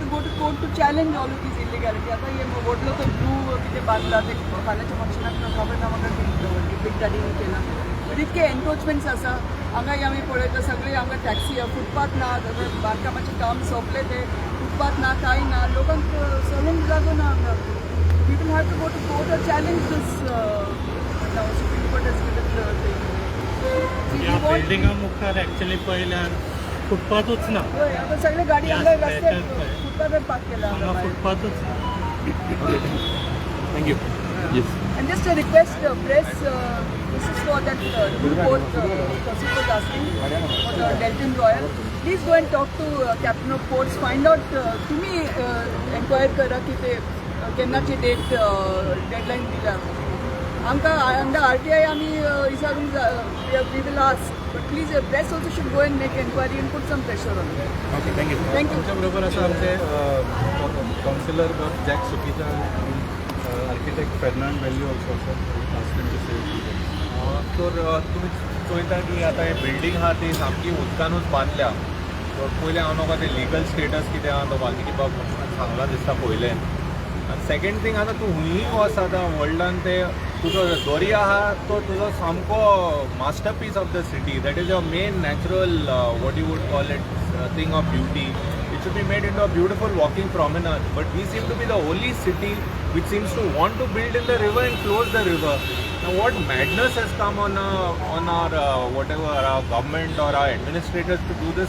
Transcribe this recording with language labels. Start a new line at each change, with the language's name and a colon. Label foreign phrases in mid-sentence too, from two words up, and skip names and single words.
English: go to court to challenge all of this illegality
Konkani: आतां हे व्हडलो तो ब्लू कितें बांदला ते फाल्यांच्या फंक्शनाक खबर ना म्हाका बिग डॅडीनी केला बट इतके एनक्रोचमेंट्स आसा हांगाय आमी पळयता सगळी हांगा टॅक्सी फुटपाथ ना बांदकामाचें काम सोंपलें ते फुटपाथ ना कांय ना लोकांक चलूंक जागो ना हांगा
English: we will have to go to court to challenge this Supreme Court has given
Konkani: ह्या बिल्डिंगा मुखार ॲक्च्युली पयल्यार फुटपाथूच ना सगळे गाडी हांगा रस्त्यार फुटपाथार पार्क केला हांगा फुटपाथूच ना
English: thank you yes And just a request, press, this is for that report Kasim was asking for the Delton Royal. please go and talk to Captain of Ports, find out.
Konkani: तुम्ही एन्क्वायर करा की ते केन्नाची डेट डेडलाईन दिला. आमकां अंडर RTI आमी विचारूंक
English: we will ask, but please press also should go and make enquiry and put some pressure on. okay thank you. थँक्यू.
Konkani: आमच्या बरोबर आसा आमचे कावन्सिलर जॅक सुकीचा, आर्किटेक्ट फेर्नांड व्हॅल्यू ऑल्सो तर तुमी चोयता की आतां हे बिल्डींग आहा ती सामकी उदकानूच बांदल्या. पयलें हांव म्हाका तें लिगल स्टेटस कितें आहा तो वाल्मिकी बाब सांगला दिसता पयलें. आनी सेकेंड थींग आतां तूं हुंयी वच आतां वर्ल्डान ते तुजो दर्या आहा तो तुजो सामको
English: masterpiece of the city. that is your main natural what you would call it thing of beauty. It should be made into a beautiful walking promenade, but we seem to be the only city which seems to want to build in the river and close the river. Now, what madness has come on our whatever our government or our administrators to do this?